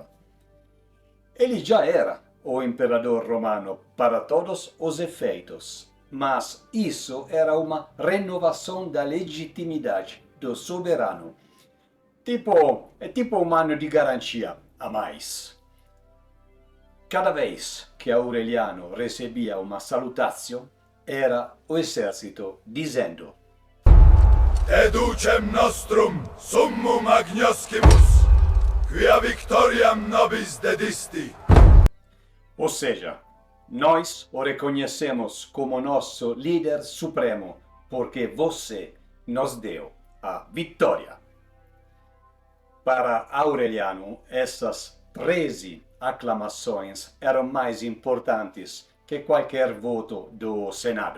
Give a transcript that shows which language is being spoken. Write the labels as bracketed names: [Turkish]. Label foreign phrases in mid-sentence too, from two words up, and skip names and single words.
[Portuguese] Ele já era o imperador romano para todos os efeitos, mas isso era uma renovação da legitimidade do soberano. Tipo um ano de garantia a mais. Cada vez que Aureliano recebia uma salutação, era o exército dizendo: [Latin] Educem nostrum summum agnoscimus, quia victoriam nobis dedisti. [Portuguese] Ou seja, nós o reconhecemos como nosso líder supremo, porque você nos deu a vitória. Para Aureliano, essas 13 aclamações eram mais importantes que qualquer voto do Senado.